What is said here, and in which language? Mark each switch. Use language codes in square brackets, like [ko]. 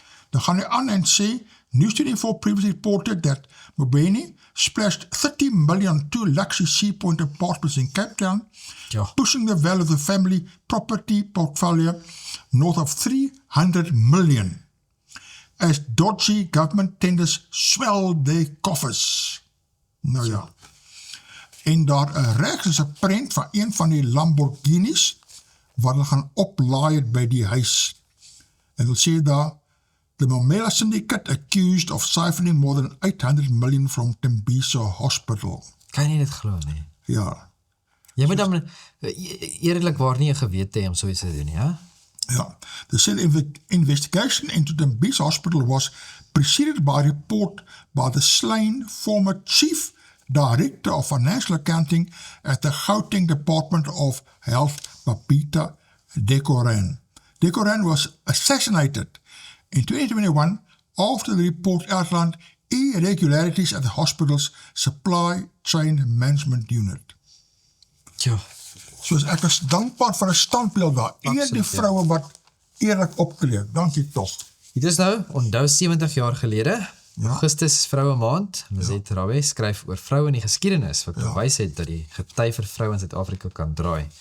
[af] Dan gaan hy aan en sê, [en] News24 previously reported that Mobeni splashed 30 million on 2 luxury Sea Point apartments in Cape Town, [af] Ja. [en] pushing the value of the family property portfolio north of 300 million. As dodgy government tenders swell their coffers. [af] Nou ja. En daar regs is 'n prent van een van die Lamborghinis wat hulle gaan oplaai het by die huis. En hulle sê daar, [en] the Mamela syndicate accused of siphoning more than 800 million from Tembisa Hospital. [af] Kan jy dit glo nie? Ja. Jy moet dan eerlikwaar nie 'n gewete hê om so iets te doen, ja? [en] Ja, the investigation into the Tembisa Hospital was preceded by a report by the slain former chief director of financial accounting at the Gauteng Department of Health, Babita Deokaran. Deokaran was assassinated in 2021 after the report outlined irregularities at the hospital's supply chain management unit. [af] Ja. Soos ek is dankbaar vir 'n standbeeld daar. Eer die vroue wat eerlik optree. Dankie tog. Dit is nou, onthou 70 jaar gelede, Ja. Augustus is vroue maand, Lizette Rabbe skryf oor vroue in die geskiedenis, wat bewys het dat die gety vir vroue in Suid-Afrika kan draai.